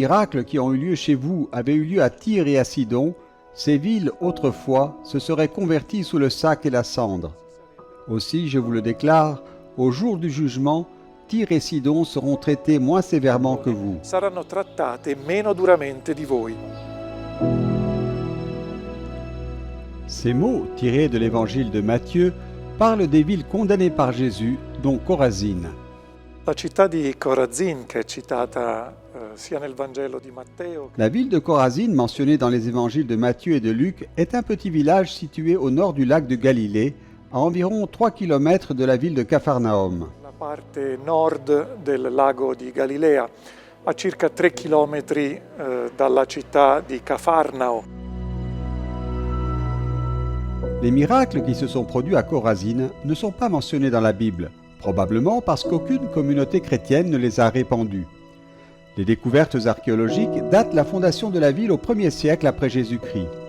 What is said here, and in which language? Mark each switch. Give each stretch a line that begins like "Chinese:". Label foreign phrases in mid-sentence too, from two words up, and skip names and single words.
French: miracles qui ont eu lieu chez vous avaient eu lieu à Tyr et à Sidon, ces villes, autrefois, se seraient converties sous le sac et la cendre. Aussi, je vous le déclare, au jour du jugement, Tyr et Sidon seront traités moins sévèrement que vous.
Italian: Saranno trattate meno duramente di voi.
French: Ces mots, tirés de l'évangile de Matthieu, parlent des villes condamnées par Jésus, dont Chorazine.
Italian: La città di Corazin, che è citata sia nel Vangelo di Matteo.
French: La ville de Chorazine, mentionnée dans les évangiles de Matthieu et de Luc, est un petit village situé au nord du lac de Galilée, à environ 3 km de la ville de Capharnaüm.
Italian: La parte nord del lago di Galilea, a circa 3 km dalla città di Cafarnao.
French: Les miracles qui se sont produits à Chorazine ne sont pas mentionnés dans la Bible. probablement parce qu'aucune communauté chrétienne ne les a répandues. Les découvertes archéologiques datent la fondation de la ville au 1er siècle après Jésus-Christ.